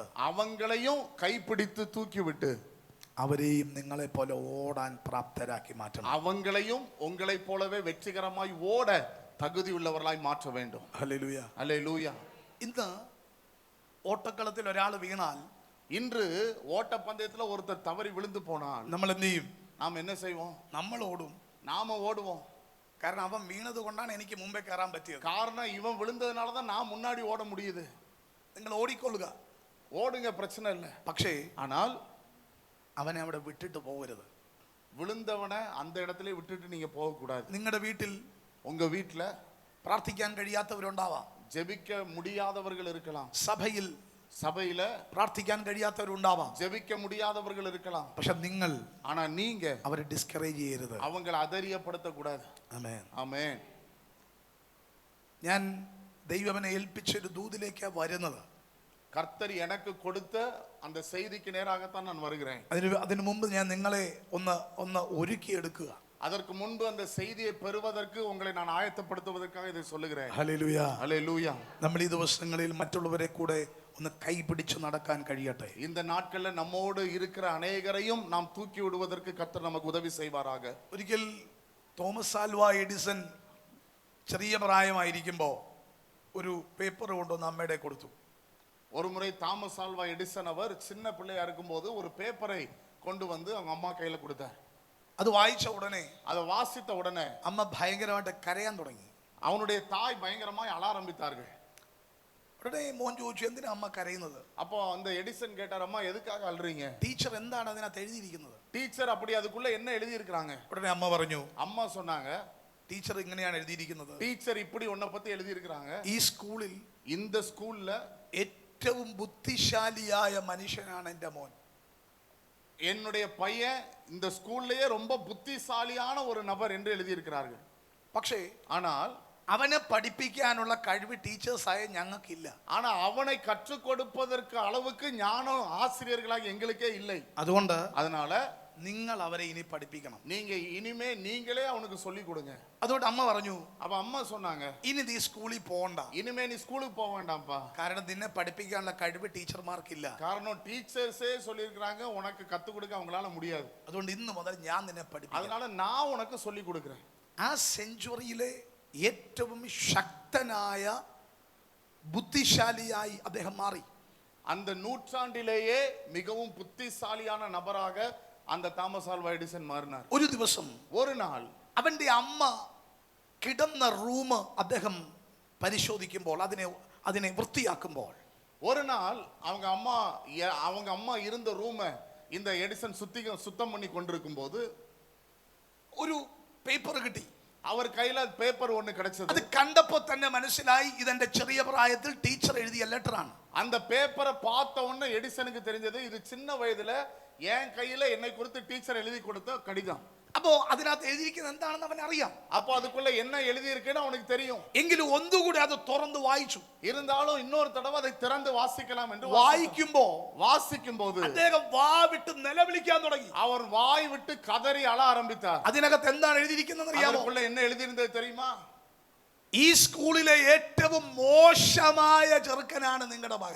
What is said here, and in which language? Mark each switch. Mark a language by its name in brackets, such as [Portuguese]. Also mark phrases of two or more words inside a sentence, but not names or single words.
[Tamil] அவங்களையும் கைப்பிடித்து தூக்கி விட்டு [Malayalam] അവരെയും നിങ്ങളെ പോലെ ഓടാൻ പ്രാപ്തരാക്കി മാറ്റണം. [Tamil] அவங்களையும் உங்களை போலவே வெற்றிகரமாய் ஓட தகுதி உள்ளவர்களாய் மாற்ற வேண்டும். [Malayalam] ഹല്ലേലൂയ. [Tamil] ஹல்லேலூயா. [Malayalam] ഇന്ന് ഓട്ടക്കളത്തിൽ ഒരാൾ വീണാൽ, [Tamil] இன்று ஓட்ட பந்தயத்துல ஒருத்தர் தவறி விழுந்து போனால் [Malayalam] നമ്മൾ എന്ത് ചെയ്യും? [Tamil] நாம் என்ன செய்வோம்? [Malayalam] നമ്മൾ ഓടും. [Tamil] நாம ஓடுவோம். [Malayalam] കാരണം അവൻ വീണത് കൊണ്ടാണ് എനിക്ക് മുമ്പേ കയറാൻ പറ്റിയത്. [Tamil] காரணம் இவன் விழுந்ததுனால தான் நான் முன்னாடி ஓட முடியுது. [Malayalam] നിങ്ങൾ ഓടിക്കൊള്ളുക, [Tamil] ஓடுங்க, பிரச்சனை இல்லை. [Malayalam] പക്ഷേ [Tamil] ஆனால் [Malayalam] അവനെ അവിടെ വിട്ടിട്ട് പോകരുത്. [Tamil] விழுந்தவனை அந்த இடத்துல விட்டுட்டு நீங்க போக கூடாது. [Malayalam] നിങ്ങളുടെ വീട്ടിൽ [Tamil] உங்க வீட்டுல [Malayalam] പ്രാർത്ഥിക്കാൻ കഴിയാത്തവരുണ്ടാവാം. [Tamil] ஜெபிக்க முடியாதவர்கள் இருக்கலாம். சபையில [Malayalam] പ്രാർത്ഥിക്കാൻ കഴിയാത്തവരുണ്ടാവാം. [Tamil] ஜெபிக்க முடியாதவர்கள் இருக்கலாம். [Malayalam] പക്ഷെ നിങ്ങൾ [Tamil] ஆனா நீங்க [Malayalam] അവരെ ഡിസ്കറേജ് ചെയ്യരുത്. [Tamil] அவங்களை அதரியப்படுத்த கூடாது. [Malayalam] ആമേൻ. [Tamil] ஆமென். [Malayalam] ഞാൻ ദൈവമനെ ഏൽപ്പിച്ചൊരു ദൂതിലേക്കാണ് വരുന്നത്. [Tamil] கர்த்தர் எனக்கு கொடுத்த அந்த செய்திக்கு நேராகத்தான் நான் வருகிறேன். [Malayalam] അതിനു മുമ്പ് ഞാൻ നിങ്ങളെ ഒന്ന് ഒരുക്കിയെടുക്കുക. [Tamil] அதற்கு முன்பு அந்த செய்தியை பெறுவதற்கு உங்களை நான் ஆயத்தப்படுத்துவதற்காக இதை சொல்லுகிறேன். [Malayalam] ഹല്ലേലൂയ. [Tamil] ஹல்லேலூயா. [Malayalam] നമ്മൾ ഈ ദിവസങ്ങളിൽ മറ്റുള്ളവരെ കൂടെ ഒന്ന് കൈപിടിച്ച് നടക്കാൻ കഴിയട്ടെ. [Tamil] இந்த நாட்கள்ல நம்மோடு இருக்கிற அநேகரையும் நாம் தூக்கி விடுவதற்கு கர்த்தர் நமக்கு உதவி செய்வாராக. [Malayalam] ഒരിക്കൽ തോമസ് ആൽവ എഡിസൺ ചെറിയ പ്രായമായിരിക്കുമ്പോൾ ഒരു പേപ്പർ കൊണ്ടുവന്ന് അമ്മയുടെ കൊടുത്തു. [Tamil] ஒரு முறை தாமஸ் ஆல்வா எடிசன் அவர் சின்ன பிள்ளையா இருக்கும்போது ஒரு பேப்பரை கொண்டு வந்து அவங்க அம்மா கையில கொடுத்தார். [Malayalam] അത് വായിച്ച ഉടനെ, [Tamil] அதை வாசித்த உடனே [Malayalam] അമ്മ ഭയങ്കരമായിട്ട് കരയാൻ തുടങ്ങി. [Tamil] அவனுடைய தாய் பயங்கரமாய் அழ ஆரம்பித்தார்கள். [Malayalam] ഉടനെ മോൻ ചോദിച്ചു, എന്തിനാ അമ്മ കരയുന്നത്? [Tamil] அப்போ அந்த எடிசன் கேட்டார், அம்மா எதுக்காக அழுறீங்க? [Malayalam] ടീച്ചർ എന്താണ് അതിനകത്ത് എഴുതിയിരിക്കുന്നത്? [Tamil] டீச்சர் அப்படி அதுக்குள்ள என்ன எழுதி இருக்காங்க? [Malayalam] ഉടനെ അമ്മ പറഞ്ഞു, [Tamil] அம்மா சொன்னாங்க, [Malayalam] ടീച്ചർ ഇങ്ങനെയാണ് എഴുതിയിരിക്കുന്നത്. [Tamil] டீச்சர் இப்படி உன்னை பத்தி எழுதி இருக்காங்க. [Malayalam] ഈ സ്കൂളിൽ [Tamil] இந்த ஸ்கூல்ல [Malayalam] ഏറ്റവും ബുദ്ധിശാലിയായ മനുഷ്യനാണ് എൻ്റെ മോൻ. [Tamil] என்னுடைய பையன் இந்த ஸ்கூல்லயே ரொம்ப புத்திசாலியான ஒரு நபர் என்று எழுதி இருக்கிறார்கள். [Malayalam] പക്ഷേ [Tamil] ஆனால் [Malayalam] അവനെ പഠിപ്പിക്കാനുള്ള കഴിവ് ടീച്ചേഴ്സായ ഞങ്ങൾക്കില്ല. [Tamil] ஆனா அவனை கற்றுக் கொடுப்பதற்கு அளவுக்கு ஞானம் ஆசிரியர்களாக எங்களுக்கே இல்லை. [Malayalam] അതുകൊണ്ട് [Tamil] அதனால [Malayalam] നിങ്ങൾ അവരെ ഇനി പഠിപ്പിക്കണം. [Tamil] நீங்க இனிமே நீங்களே அவனுக்கு சொல்லி கொடுங்க. [Malayalam] അതുകൊണ്ട് അമ്മ പറഞ്ഞു, [Tamil] அப்ப அம்மா சொன்னாங்க, [Malayalam] ഇനി നീ സ്കൂളിൽ പോകണ്ട. [Tamil] இனிமே நீ ஸ்கூலுக்கு போக வேண்டாம்ப்பா. [Malayalam] കാരണം നിന്നെ പഠിപ്പിക്കാനുള്ള കഴിവ് ടീച്ചർമാർക്കില്ല. [Tamil] காரணம் டீச்சர்ஸே சொல்லியிருக்கிறாங்க, உனக்கு கத்து கொடுக்க அவங்களால முடியாது. [Malayalam] അതുകൊണ്ട് ഇന്ന് മുതൽ ഞാൻ നിന്നെ പഠിപ്പിക്കാം. [Tamil] அதனால நான் உனக்கு சொல்லி கொடுக்கிறேன். [Malayalam] ആ സെഞ്ചുറിയിലെ ഏറ്റവും ശക്തനായ ബുദ്ധിശാലിയായി അദ്ദേഹം മാറി. [Tamil] அந்த നൂറ്റാണ്ടിலேயே மிகவும் புத்திசாலியான நபராக அந்த தாமஸ் ஆல்வா எடிசன் மாறினார். [Malayalam] ഒരു ദിവസം [Tamil] ஒரு நாள் [Malayalam] അവന്റെ അമ്മ കിടന്ന റൂം അദ്ദേഹം പരിശോധിക്കുമ്പോൾ, അതിനെ വൃത്തിയാക്കുമ്പോൾ, [Tamil] ஒரு நாள் அவங்க அம்மா இருந்த ரூமை இந்த எடிசன் சுத்தம் பண்ணி கொண்டிருக்கும் போது [Malayalam] ഒരു പേപ്പർ കിട്ടി. [Tamil] அவர் கையில பேப்பர் ஒன்னு கிடைச்சது. [Malayalam] അത് കണ്ടപ്പോൾ തന്നെ മനസ്സിലായി ഇതെന്റെ ചെറിയ പ്രായത്തിൽ ടീച്ചർ എഴുതിയ ലെറ്ററാണ്. [Tamil] அந்த பேப்பரை பார்த்த உடனே எடிசனுக்கு தெரிஞ்சது, இது சின்ன வயதுல என் கையில என்னை குறித்து டீச்சர் எழுதி கொடுத்த கடிதம். [Malayalam] അപ്പോ അതിനകത്ത് എഴുതിയിരിക്കുന്നത് എന്താണെന്ന് അവൻ അറിയാം. [Tamil] அப்போ அதுக்குள்ள என்ன எழுதி இருக்குன்னு அவனுக்கு தெரியும். [Malayalam] എങ്കിലും ഒന്നുകൂടി അത് തുറന്ന് വായിച്ചു. [Tamil] இருந்தாலும் இன்னொரு தடவை அதை திறந்து வாசிக்கலாம் என்று வாசிக்கும்போது [Malayalam] അദ്ദേഹം വാവിട്ട് നിലവിളിക്കാൻ തുടങ്ങി. [Tamil] அவர் வாய் விட்டு கதறி அழ ஆரம்பித்தார். [Malayalam] അതിനകത്ത് എന്താണ് എഴുതിയിരിക്കുന്നത് അറിയാമോ? [Tamil] அதுக்குள்ள என்ன எழுதி இருந்தது தெரியுமா? [Malayalam] ഈ സ്കൂളിലെ ഏറ്റവും മോശമായ ചെറുക്കനാണ് നിങ്ങളുടെ മകൻ.